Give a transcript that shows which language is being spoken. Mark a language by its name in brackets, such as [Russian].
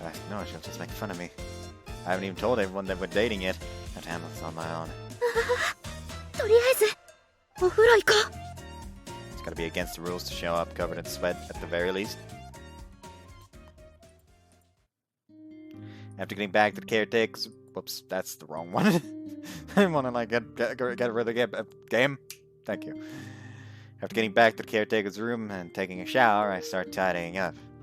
[English] No, she'll just make fun of me. I haven't even told everyone that we're dating yet. I have to handle this on my own. [Japanese] とりあえずお風呂行こう [English] It's gotta be against the rules to show up covered in sweat at the very least. After getting back to the caretaker's... Whoops, that's the wrong one. I want to like get rid of the game. Thank you. After getting back to the caretaker's room and taking a shower, I start tidying up.